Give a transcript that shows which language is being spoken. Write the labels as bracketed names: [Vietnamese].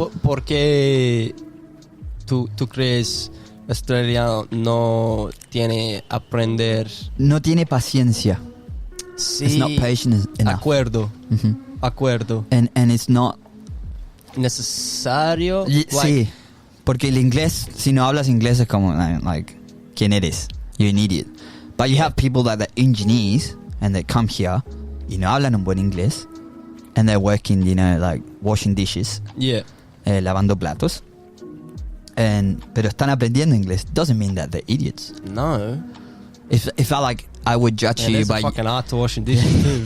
[Spanish] ¿Por qué tú crees australiano no tiene aprender? No tiene paciencia. Sí. [English] It's not patient enough. [Spanish] Acuerdo. Mhm. Acuerdo. [English] And it's not... [Spanish] Necesario. Sí. Porque el inglés, si no hablas inglés es como, [English] like, [Spanish] ¿quién eres? [English] You're an idiot. But you have people that are engineers and they come here [Spanish] y no hablan un buen inglés [English] and they're working, you know, like washing dishes. Yeah. [Spanish] Lavando platos. Pero están aprendiendo inglés. [English] Doesn't mean that they're idiots. No. If I would judge you by... It's a fucking art to washing dishes too.